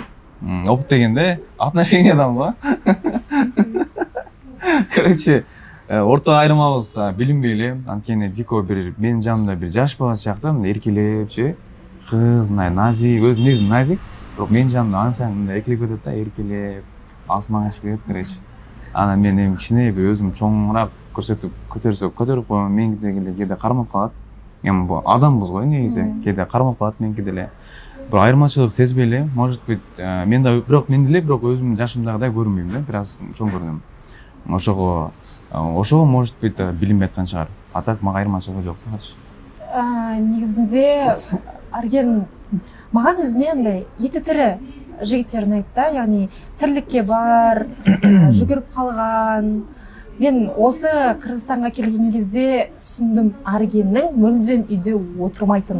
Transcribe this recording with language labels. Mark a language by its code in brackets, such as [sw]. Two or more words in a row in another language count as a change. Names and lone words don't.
[ky] Опыт дегенде отношениядан го. Короче, орто айырмабыз билинбей эле, анткени дико бир менин жанымда бир жаш бала сыяктуу, эркелепчи, кыз, назик, өзү негизи назик, бирок менин жанымда ансаң мындай эркелеп кетет да, эркелеп, асманга чыгып кетет, короче. Анан мен эми кичине бир өзүм чоңураак көтөрүп коюм, меники деле кээде кармап калат. Эми бул адамбыз го негизи, кээде кармап калат меники деле. Бир айырмачылык сезбей эле, [ru] может быть, [ky] мен деле бирок өзүмдүн жашымдагыдай көрүнбөйм да, бир аз чоң көрүнөм. Ошого [ru] может быть [ky] билинбей аткан чыгар. А так мага айырмачылыгы жок сакачы. [kk] Негизинде Арген маган өзүмө андай эти тири жигиттер унайт да, яғни тирликке бар, жүгүрүп калган. Мен осы Кыргызстанга келген кезде түшүндүм Аргендин мүлдем үйдө отурмайтынын.